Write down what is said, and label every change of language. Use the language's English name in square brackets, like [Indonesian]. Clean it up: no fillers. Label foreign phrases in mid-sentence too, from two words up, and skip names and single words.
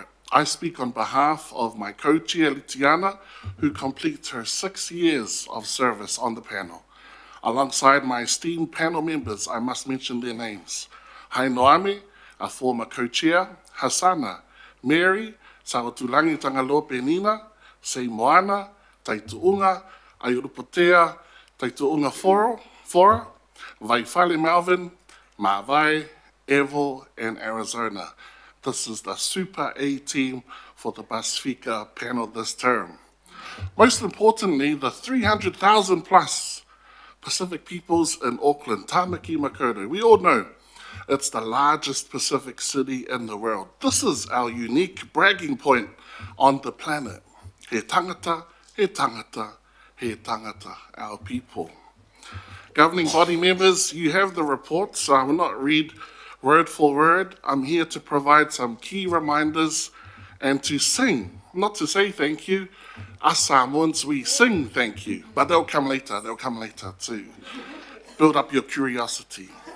[English] I speak on behalf of my co-chair, Litiana, who completes her 6 years of service on the panel. Alongside my esteemed panel members, I must mention their names. Hainoami, a former co-chair, Hasana, Mary, Sawatulangi Tangalo Penina, Sei Moana, Taituunga, Ayurupotea, Taituunga Fora, Vaifale Melvin, Mawai, Evo, and Arizona. This is the Super A team for the Pasifika panel this term. Most importantly, the 300,000 plus Pacific peoples in Auckland, Tāmaki Makaurau. We all know it's the largest Pacific city in the world. This is our unique bragging point on the planet. [Māori] He tangata, he tangata, he tangata, [English] our people. Governing body members, you have the reports. I will not read word for word. I'm here to provide some key reminders and to sing, not to say thank you. Us Samoans, we sing thank you, but they'll come later to build up your curiosity.